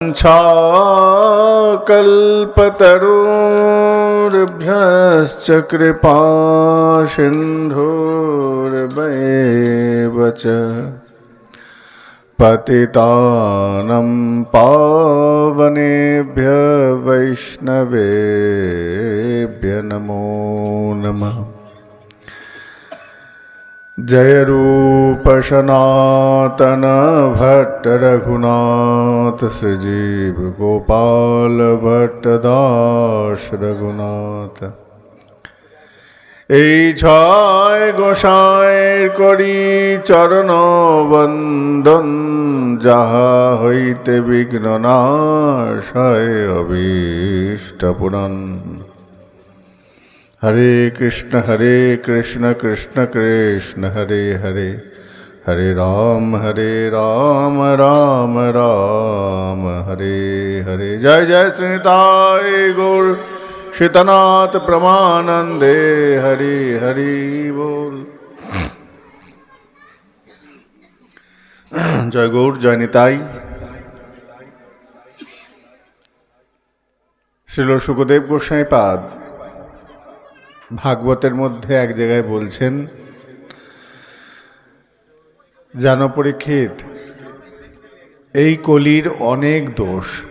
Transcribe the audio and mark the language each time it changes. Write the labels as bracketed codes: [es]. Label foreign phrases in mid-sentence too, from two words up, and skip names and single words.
[sa] वाञ्छाकल्पतरुर्भ्यश्च कृपा सिन्धुर्वैव च पतितानं पावनेभ्य वैष्णवेभ्य नमो नमः। [bn] জয় রূপ সনাতন ভট্ট রঘুনাথ শ্রীজীব গোপাল ভট্ট দাস রঘুনাথ। এই ছয় গোসাইর করি চরণ বন্দন, যাহা হইতে বিঘ্ন নাশ হয় অভীষ্ট পুরাণ। [sa] हरे कृष्ण कृष्ण कृष्ण हरे हरे, हरे राम राम राम हरे हरे। [bn] জয় জয় শ্রীনিতাই গৌর সীতানাথ প্রেমানন্দে, হরি হরি বোল। জয় গৌর জয় নিতাই। শ্রীল সুখদেব গোস্বামী পাদ ভাগবতের মধ্যে এক জায়গায় বলছেন, জানো পরীক্ষিত, এই কলির অনেক দোষ।